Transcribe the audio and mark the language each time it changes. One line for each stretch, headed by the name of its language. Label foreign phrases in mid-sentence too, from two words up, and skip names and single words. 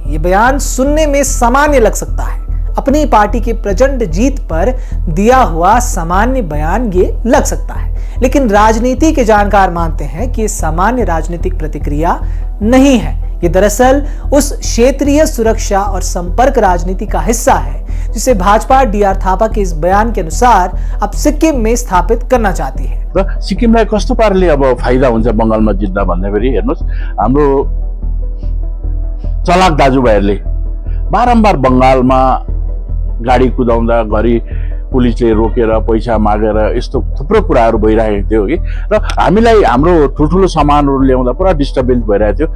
Hindi: ये बयान सुनने में सामान्य लग सकता है, अपनी पार्टी की प्रचंड जीत पर दिया हुआ सामान्य बयान ये लग सकता है, लेकिन राजनीति के जानकार मानते हैं कि सामान्य राजनीतिक प्रतिक्रिया नहीं है। ये दरअसल उस क्षेत्रीय सुरक्षा और संपर्क राजनीति का हिस्सा है जिसे भाजपा डीआर थापा के इस बयान के अनुसार अब सिक्किम में स्थापित करना चाहती है।
Nepali: र सिक्किमलाई कस्तो पाराले अब फाइदा हुन्छ बंगालमा जित्दा भन्दाखेरि हेर्नुस्, हाम्रो चलाक दाजुभाइहरूले बारम्बार बंगालमा गाडी कुदाउँदा घरि पुलिसले रोकेर पैसा मागेर यस्तो थुप्रो कुराहरू भइरहेको थियो कि र हामीलाई हाम्रो ठुल्ठुलो सामानहरू ल्याउँदा पुरा डिस्टर्बेन्स भइरहेको थियो।